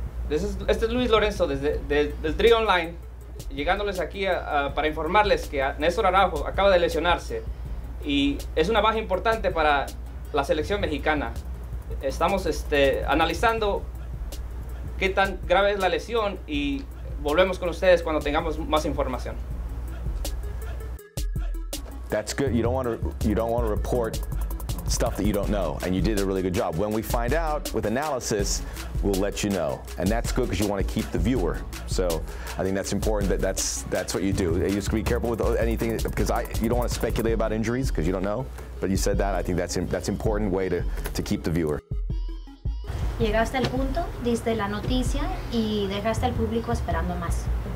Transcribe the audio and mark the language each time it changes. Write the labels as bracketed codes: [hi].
[es] Este es Luis Lorenzo del Tri Online, llegándoles aquí para informarles que Néstor Araujo acaba de lesionarse y es una baja importante para la selección mexicana. Estamos analizando qué tan grave es la lesión y volvemos con ustedes cuando tengamos más información. [en] That's good. You don't want to report stuff that you don't know, and you did a really good job. When we find out with analysis, we'll let you know, and that's good because you want to keep the viewer. So I think that's important. That's what you do. You just be careful with anything because you don't want to speculate about injuries because you don't know. But you said that. I think that's important way to keep the viewer. [es] Llegaste al punto, diste la noticia y dejaste al público esperando más.